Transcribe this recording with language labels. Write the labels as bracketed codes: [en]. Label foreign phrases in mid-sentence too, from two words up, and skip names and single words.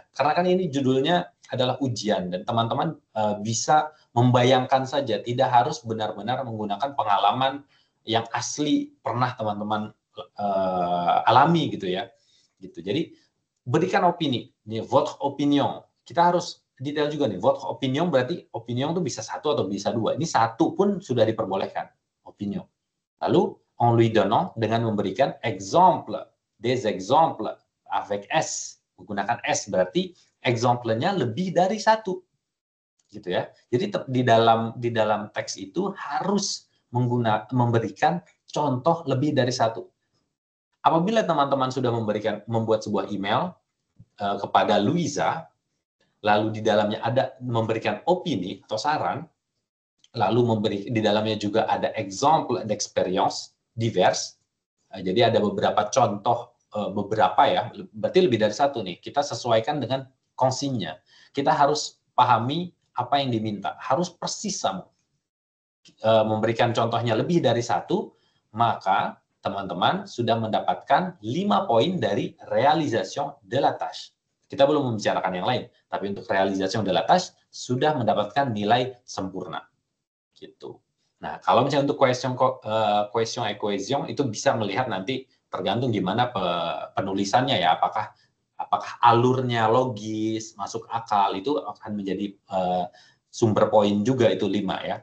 [id] Karena kan ini judulnya adalah ujian dan teman-teman bisa membayangkan saja, tidak harus benar-benar menggunakan pengalaman yang asli pernah teman-teman alami gitu ya. Gitu. Jadi berikan opini, nih [fr] votre opinion. [id] Kita harus detail juga nih, [fr] votre opinion [id] berarti opinion itu bisa satu atau bisa dua. Ini satu pun sudah diperbolehkan, opinion. Lalu [fr] en lui donnant [id] dengan memberikan [fr] exemple des exemples avec S, [id] menggunakan S berarti exemple-nya lebih dari satu, gitu ya. Jadi di dalam teks itu harus memberikan contoh lebih dari satu. Apabila teman-teman sudah membuat sebuah email kepada Luisa, lalu di dalamnya ada memberikan opini atau saran, lalu di dalamnya juga ada [fr] exemple d'expérience divers. [id] Jadi ada beberapa contoh, beberapa ya, berarti lebih dari satu nih. Kita sesuaikan dengan konsinya. Kita harus pahami apa yang diminta, harus persis sama. Memberikan contohnya lebih dari satu, maka teman-teman sudah mendapatkan 5 poin dari [fr] réalisation de la tâche. [id] Kita belum membicarakan yang lain, tapi untuk [fr] réalisation de la tâche [id] sudah mendapatkan nilai sempurna. Gitu. Nah, kalau misalnya untuk [fr] question et cohesion [id] itu bisa melihat nanti tergantung gimana penulisannya ya, apakah alurnya logis, masuk akal, itu akan menjadi sumber poin juga itu 5 ya.